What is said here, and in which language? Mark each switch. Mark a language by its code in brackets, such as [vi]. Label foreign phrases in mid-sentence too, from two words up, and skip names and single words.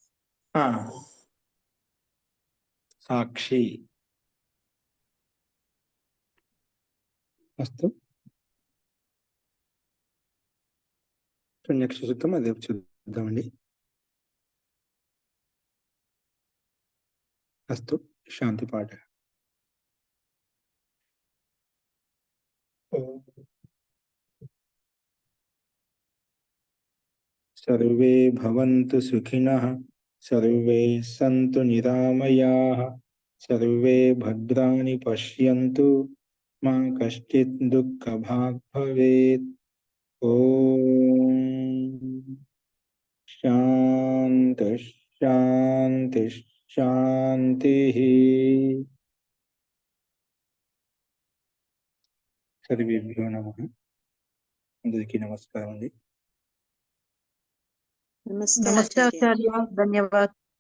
[te] సాక్షి. అస్తు. నెక్స్ట్ సూత్రం అదే చూద్దామండి. అస్తు. శాంతి పాఠ. [sa] सर्वे भवन्तु सुखिनः, सर्वे सन्तु निरामयाः, सर्वे भद्राणि पश्यन्तु, मा कश्चित् दुःखभाग् भवेत्. ओम शांति शांति शांतिः. सर्वेभ्यो नमः. [te] అందరికీ నమస్కారం అండి. నమస్తే ఆచార్య. ధన్యవాదాలు.